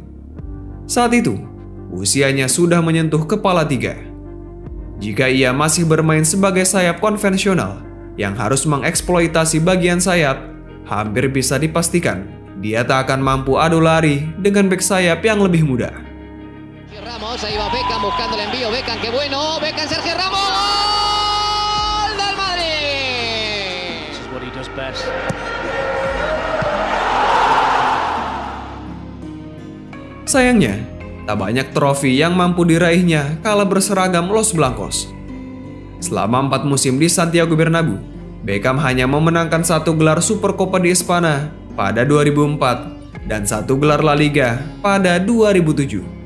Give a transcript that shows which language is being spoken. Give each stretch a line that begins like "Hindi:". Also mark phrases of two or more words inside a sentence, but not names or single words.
Indonesian: Saat itu, usianya sudah menyentuh kepala 3. Jika ia masih bermain sebagai sayap konvensional yang harus mengeksploitasi bagian sayap, hampir bisa dipastikan dia tak akan mampu adu lari dengan bek sayap yang lebih muda.
Spanish: Ramos, ahí va Beckham buscando el envío, Beckham, qué bueno, Beckham, Sergio Ramos, gol del Madrid.
English: This is what he does best.
Indonesian: Sayangnya, tak banyak trofi yang mampu diraihnya kala berseragam Los Blancos. Selama 4 musim di Santiago Bernabeu, Beckham hanya memenangkan 1 gelar Supercopa di Espana pada 2004 dan 1 gelar La Liga pada 2007.